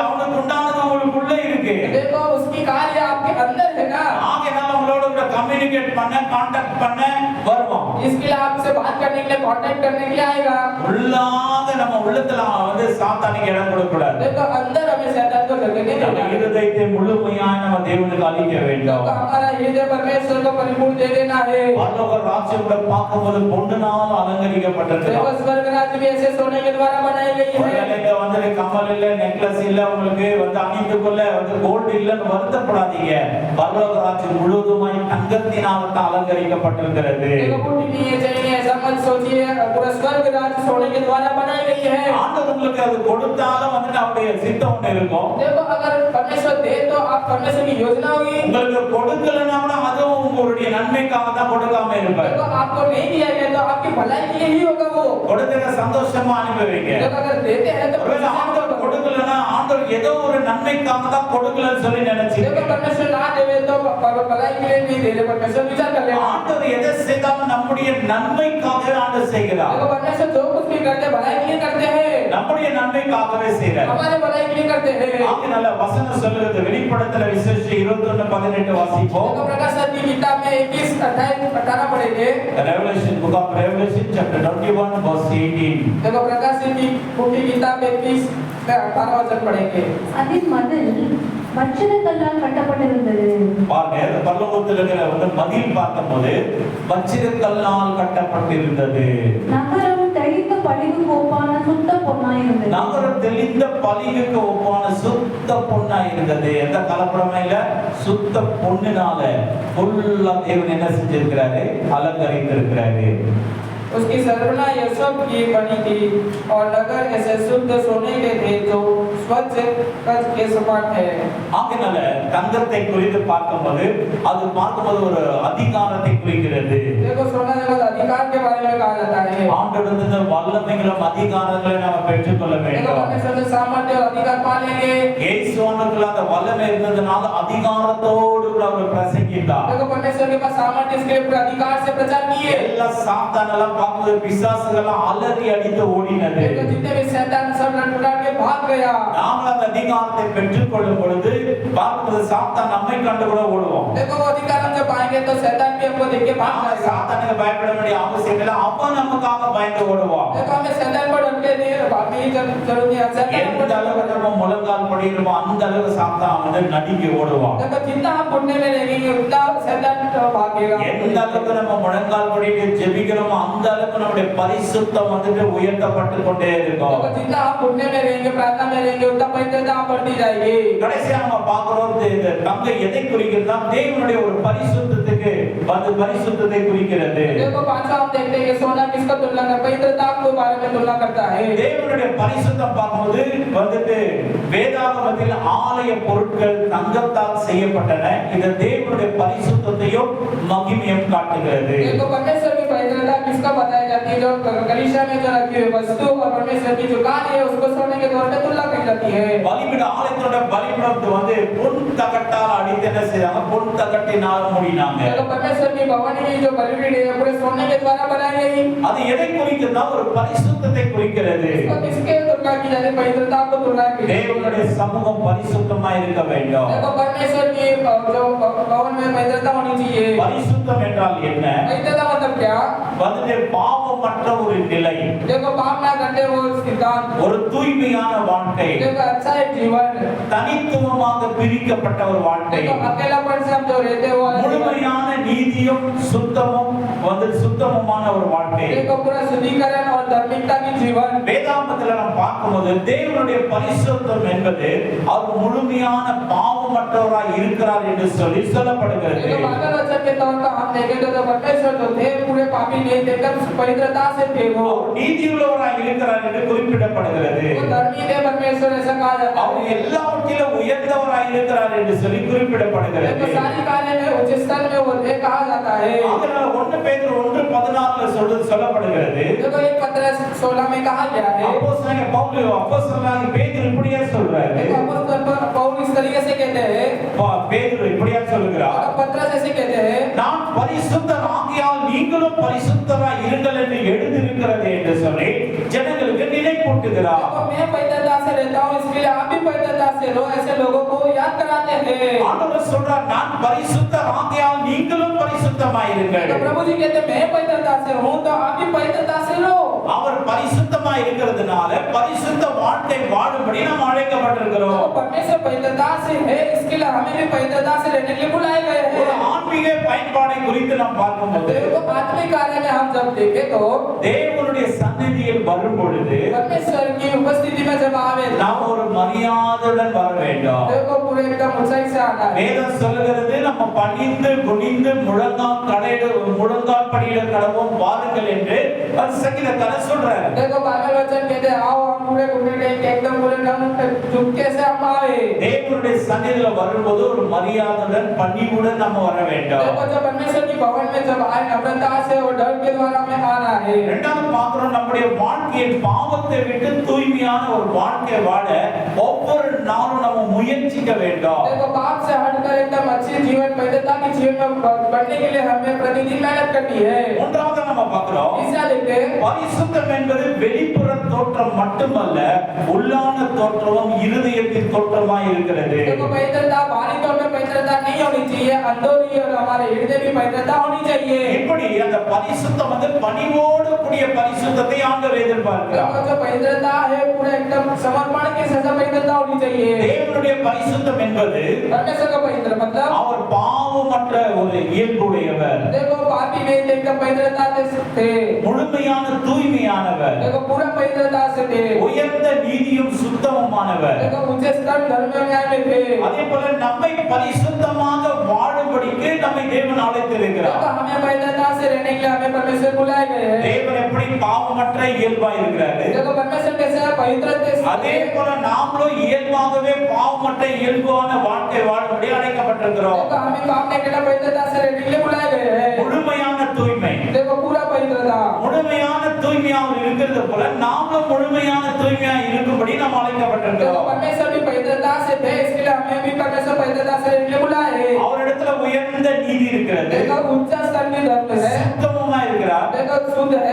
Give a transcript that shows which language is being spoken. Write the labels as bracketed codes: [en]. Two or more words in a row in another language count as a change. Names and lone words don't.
[ta] அவனுக்கு உண்டானது உங்களுக்குள்ள இருக்கு. [hi] देखो उसकी कार्य आपके अंदर है ना. [ta] ஆகையால உங்களோட கூட கம்யூனிகேட் பண்ண कांटेक्ट பண்ண வருவோம். [hi] इसके लिए आपसे बात करने के लिए कांटेक्ट करने के लिए आएगा. [ta] உள்ளாக நம்ம உள்ளத்துல சாத்தானுக்கு இடம் கொடுக்க கூடாது. [hi] देखो अंदर हमें शैतान को जगह नहीं [ta] நம்ம [hi] देना. [ta] இருதயத்தை முழுமையாக நம்ம தேவனுக்கு அளிக்க வேண்டும். [hi] देखो हमारा हृदय परमेश्वर को परिपूर्ण दे देना है. [ta] பரலோக ராஜ்யத்தை பார்க்கும்போது பொன்னால் அலங்கரிக்கப்பட்டிருக்கிறது. [hi] देखो स्वर्ग राज्य भी ऐसे सोने के द्वारा बनाई गई है. [ta] ஒருவேளை கமல் இல்ல நெக்லஸ் இல்ல உங்களுக்கு அணிந்து கொள்ள கோல்ட் இல்லன்னு வருத்தப்படாதீங்க. பரலோக ராஜ்யம் முழுவதுமாய் தங்கத்தினால் அலங்கரிக்கப்பட்டிருக்கிறது. [hi] देखो कुछ नहीं है चाहिए ऐसा मत सोचिए. पूरा स्वर्ग राज्य सोने के द्वारा बनाई गई है. [ta] ஆண்டவர் உங்களுக்கு அது கொடுத்தாலும் அவருடைய சித்தம் ஒன்று இருக்கும். [hi] देखो अगर परमेश्वर दे तो आप परमेश्वर की योजना होगी. [ta] உங்களுக்கு கொடுக்கலனா கூட அதுவும் உங்களுடைய நன்மைக்காக தான் கொடுக்காம இருப்பார். [hi] देखो आपको नहीं दिया गया तो आपकी भलाई के लिए ही होगा वो. [ta] கொடுத்தத சந்தோஷமா அனுபவிங்க. [hi] देखो अगर देते हैं तो [ta] ஒருவேளை ஆண்டவர் கொடுக்கலனா ஆண்டவர் ஏதோ ஒரு நன்மைக்காக தான் கொடுக்கலன்னு சொல்லி நினைச்சு [hi] देखो परमेश्वर ना देवे तो भलाई के लिए नहीं दे रहे परमेश्वर विचार कर लेगा [ta] ஆண்டவர் எதை செய்தாலும் நம்முடைய நன்மைக்காக ஆண்டவர் செய்கிறார் [hi] देखो परमेश्वर जो कुछ भी करते भलाई के लिए करते हैं [ta] நம்முடைய நன்மைக்காகவே செய்கிறார் [hi] हमारे भलाई के लिए करते हैं [ta] ஆகையால வசனம் சொல்லுகிறது வெளிப்படுத்தல விசேஷம் 21:18 வாசிப்போம் [hi] देखो प्रकाश की किताब में 21:18 पढ़ेंगे [en] Revelation book of Revelation chapter 21 verse 18 [hi] देखो प्रकाश की बुक की किताब 21:18 वचन पढ़ेंगे [ta] அதின் மதில் வச்சிரக்கல்லால் கட்டப்பட்டிருந்தது. பாருங்க இந்த பரலோகத்தில் இருக்கிற வந்து மதில் பார்க்கும்போது வச்சிரக்கல்லால் கட்டப்பட்டிருந்தது. நகரம் தெளிந்த பளிங்குக்கு ஒப்பான சுத்த பொன்னாயிருந்தது. நகரம் தெளிந்த பளிங்குக்கு ஒப்பான சுத்த பொன்னாயிருந்தது. எந்த கலப்படமே இல்ல, சுத்த பொன்னினால ஃபுல்லா தேவன் என்ன செஞ்சிருக்கிறாரு, அலங்கரித்திருக்கிறாரு. [hi] उसकी सरवना यशब की बनी थी और नगर ऐसे शुद्ध सोने के थे जो स्वच्छ कच के समान है. [ta] ஆகையால தங்கத்தை குறித்து பார்க்கும்போது அது பார்க்கும்போது ஒரு அதிகாரத்தை குறிக்கிறது. [hi] देखो सोना जगत अधिकार के बारे में कहा जाता है. [ta] ஆண்டவருடைய வல்லமைகளும் அதிகாரங்களை நாம் பெற்றுக்கொள்ள [hi] देखो [ta] வேண்டும். [hi] परमेश्वर से सामर्थ्य और अधिकार पा लेंगे. [ta] இயேசுவுக்குள்ள அந்த வல்லமை இருந்ததனால அதிகாரத்தோடு கூட அவர் பிரசங்கித்தார். [hi] देखो परमेश्वर के पास सामर्थ्य इसके पूरे अधिकार से प्रचार किए. [ta] எல்லா சாத்தானெல்லாம் பார்க்கும்போது பிசாசுகள் அலறி அடித்து ஓடினது. [hi] देखो जितने भी शैतान सब लड़खड़ा के भाग गया. [ta] நாம் அந்த அதிகாரத்தை பெற்றுக்கொள்ளும் பொழுது பார்க்கும்போது சாத்தான் நம்மை கண்டு கூட ஓடுவான். [hi] देखो वो अधिकार हम जब पाएंगे तो शैतान भी हमको देख के भाग जाएगा. [ta] சாத்தானுக்கு பயப்பட வேண்டிய அவசியம் இல்லை, அவன் நமக்காக பயந்து ஓடுவான். [hi] देखो हमें शैतान पर डर के नहीं भागने की जरूरत नहीं है. शैतान [ta] எந்த அளவுக்கு நம்ம முழங்கால் படிக்கிறோமோ அந்த அளவுக்கு சாத்தான் வந்து நடுங்கி ஓடுவான். [hi] देखो जितना हम घुटने में रहेंगे उतना शैतान भागेगा. [ta] எந்த அளவுக்கு நம்ம முழங்கால் படிட்டு ஜெபிக்கிறோமோ அந்த அளவுக்கு நம்முடைய பரிசுத்தம் வந்துட்டு உயர்த்தப்பட்டு கொண்டே இருக்கும். [hi] देखो जितना हम घुटने में रहेंगे प्रार्थना में रहेंगे उतना पवित्रता बढ़ती जाएगी. [ta] கடைசியா நம்ம பார்க்கிறோம் இந்த தங்கம் எதை குறிக்கிறதுனா தேவனுடைய ஒரு பரிசுத்தத்துக்கு வந்து பரிசுத்தத்தை குறிக்கிறது. [hi] देखो पांचवा हम देखते हैं कि सोना किसका तुलना है, पवित्रता को बारे में तुलना करता है. [ta] தேவனுடைய பரிசுத்தம் பார்க்கும்போது வந்துட்டு வேதாகமத்தில் ஆலய பொருட்கள் தங்கத்தால் செய்யப்பட்டன. இது தேவனுடைய பரிசுத்தத்தையும் மகிமையும் காட்டுகிறது. [hi] देखो परमेश्वर की पवित्रता किसका बताई जाती है, जो कलीसिया में जो रखी हुई वस्तु और परमेश्वर की जो कार्य है उसको सोने के तौर पे तुलना की जाती है. [ta] பலிபீட ஆலயத்தோட பலிபீடத்தை வந்து பொன் தகட்டால் அடித்து என்ன செய்றாங்க, பொன் தகட்டினால் மூடினாங்க. [hi] देखो परमेश्वर की भवन की जो बलिपीठ है पूरे सोने के द्वारा बनाई गई. [ta] அது எதை குறிக்கிறதுனா ஒரு பரிசுத்தத்தை குறிக்கிறது. [hi] इसको किसके तुलना की जाती है, पवित्रता को तुलना की जाती है. [ta] தேவனுடைய சமூகம் பரிசுத்தமா இருக்க வேண்டும். [hi] देखो परमेश्वर की जो भवन में पवित्रता होनी चाहिए. [ta] பரிசுத்தம் என்றால் என்ன? [hi] पवित्रता मतलब क्या? [ta] வந்துட்டு பாவமற்ற ஒரு நிலை, [hi] देखो पाप ना करते वो सिद्धांत. [ta] ஒரு தூய்மையான வாழ்க்கை, [hi] देखो अच्छा एक जीवन. [ta] தனித்துவமாக பிரிக்கப்பட்ட ஒரு வாழ்க்கை, [hi] देखो अकेलापन से हम जो रहते हैं वो अलग जीवन. [ta] முழுமையான நீதியும் சுத்தமும் வந்து சுத்தமுமான ஒரு வாழ்க்கை. [hi] देखो पूरा शुद्धिकरण और धार्मिकता की जीवन. [ta] வேதாகமத்துல நாம் பார்க்கும்போது தேவனுடைய பரிசுத்தம் என்பது அவர் முழுமையான பாவமற்றவராய் இருக்கிறார் என்று சொல்லி சொல்லப்படுகிறது. [hi] देखो बाइबल वचन के तौर पर हम देखें तो परमेश्वर जो थे पूरे पापी नहीं थे, एकदम पवित्रता से थे वो. [ta] அவர் நீதியுள்ளவராய் இருக்கிறார் என்று குறிப்பிடப்படுகிறது. [hi] वो धर्मी थे परमेश्वर ऐसा कहा जाता [ta] அவர் [hi] है. [ta] எல்லாவற்றிலும் உயர்ந்தவராய் இருக்கிறார் என்று சொல்லி குறிப்பிடப்படுகிறது. [hi] देखो सारी कार्य में उच्च स्तर में वो थे कहा जाता है. [ta] அதனால 1 பேதுரு 1:14 சொல்லப்படுகிறது. [hi] देखो एक पत्र 16 में कहा गया है. [ta] அப்போஸ்தலனாகிய பேதுரு இப்படியே சொல்றாரு. [hi] देखो अपोस्तल पौल इस तरीके से कहते हैं. [ta] பேதுரு இப்படியே சொல்கிறார், [hi] और पत्रस ऐसे कहते हैं. [ta] நான் பரிசுத்தர் ஆகியால் நீங்களும் பரிசுத்தராய் இருங்கள் என்று எழுதியிருக்கிறது என்று சொல்லி ஜனங்களுக்கு நினைப்பூட்டுகிறார். [hi] देखो मैं पवित्रता से रहता हूँ इसके लिए आप भी पवित्रता से रहो, ऐसे लोगों को याद कराते हैं. [ta] ஆண்டவர் சொல்றார், நான் பரிசுத்தர் ஆகியால் நீங்களும் பரிசுத்தமாய் இருங்கள். [hi] तो प्रभु जी कहते मैं पवित्रता से हूँ तो आप भी पवित्रता से रहो. [ta] அவர் பரிசுத்தமாய் இருக்கிறதுனால பரிசுத்த வாழ்க்கை வாழும்படி நாம் அழைக்கப்பட்டிருக்கிறோம். [hi] तो परमेश्वर पवित्रता से है, इसके लिए हमें भी पवित्रता से रहने के लिए बुलाए गए [ta] ஒரு [hi] हैं. [ta] ஆன்மீக பயன்பாடை குறித்து நாம் பார்க்கும்போது [hi] देखो आत्मिक कार्य में हम जब देखें तो [ta] தேவனுடைய சந்நிதியில் வரும் பொழுது [hi] परमेश्वर की उपस्थिति में जब आवे [ta] நாம் ஒரு மரியாதையுடன் வர வேண்டும். [hi] देखो पूरे एकदम ऊंचाई से आना है. [ta] வேதம் சொல்லுகிறது, நம்ம பணிந்து குனிந்து முழங்கால் படியிட கடவோம் வாருங்கள் என்று சங்கீதக்காரன் சொல்றாரு. [hi] देखो बाइबल वचन कहते हैं आओ हम पूरे घुटने टेक के एकदम पूरे दम झुक से हम आए. [ta] தேவனுடைய சந்நிதியில வரும்போது ஒரு மரியாதையுடன் பணிவுடன் நம்ம வர வேண்டும். [hi] देखो जब परमेश्वर की भवन में जब आए नम्रता से और डर के द्वारा हमें आना है। [ta] இரண்டாவது பாத்திரம் நம்முடைய வாழ்க்கையை பாவத்தை விட்டு தூய்மையான ஒரு வாழ்க்கை வாழ ஒவ்வொரு நாளும் நம்ம முயற்சிக்க வேண்டும். [hi] देखो पाप से हटकर एकदम अच्छे जीवन पैदा की जीवन में बढ़ने के लिए हमें प्रतिदिन मेहनत करनी है। [ta] மூன்றாவது நம்ம பார்க்கிறோம் [hi] तीसरा देखते हैं [ta] பரிசுத்தம் என்பது வெளிப்புற தோற்றம் மட்டுமல்ல உள்ளான தோற்றமும் இருதயத்தின் தோற்றமாய் இருக்கிறது. [hi] देखो पवित्रता बाहरी तौर पे पवित्रता नहीं होनी चाहिए, अंदरूनी और हमारे हृदय की पवित्रता होनी चाहिए। [ta] இப்படி அந்த பரிசுத்தம் வந்து பணிவோடு கூடிய பரிசுத்தத்தை ஆண்டவர் எதிர்பார்க்கிறார். [hi] देखो जो पवित्रता है पूरा एकदम समर्पण के साथ पवित्रता होनी चाहिए। [ta] தேவனுடைய பரிசுத்தம் என்பது [hi] परमेश्वर का पवित्र मतलब [ta] அவர் பாவமற்ற ஒரு இயல்புடையவர், [hi] देखो पापी नहीं थे एकदम पवित्रता से थे, [ta] முழுமையான தூய்மையானவர், [hi] देखो पूरा पवित्रता से थे, [ta] உயர்ந்த நீதியும் சுத்தமுமானவர். [hi] देखो ऊंचे स्तर धर्म में न्याय में थे। [ta] அதே போல நம்மை பரிசுத்தமாக வாழும்படிக்கு நம்மை தேவன் அழைத்திருக்கிறார். [hi] देखो हमें पवित्रता से रहने के लिए हमें परमेश्वर बुलाए गए हैं। [ta] தேவன் எப்படி பாவமற்ற இயல்பா இருக்கிறாரு, [hi] देखो परमेश्वर कैसे है पवित्र [ta] அதே போல நாமளும் இயல்பாகவே பாவமற்ற இயல்பான வாழ்க்கை வாழும்படி அழைக்கப்பட்டிருக்கிறோம். [hi] देखो हमें पाप नहीं करना, पवित्रता से रहने के लिए बुलाए गए हैं। [ta] முழுமையான தூய்மை, [hi] देखो पूरा पवित्रता, [ta] முழுமையான தூய்மையாக இருக்கிறது போல நாமளும் முழுமையான தூய்மையா இருக்கும்படி நாம் [hi] देखो [ta] அழைக்கப்பட்டிருக்கிறோம். [hi] परमेश्वर भी पवित्रता से थे, इसके लिए हमें भी परमेश्वर पवित्रता से रहने के लिए बुलाए हैं। [ta] அவரிடத்துல உயர்ந்த நீதி இருக்கிறது, [hi] देखो ऊंचा स्तर की धर्म है, [ta] சுத்தமுமா இருக்கிறார். [hi] देखो शुद्ध है,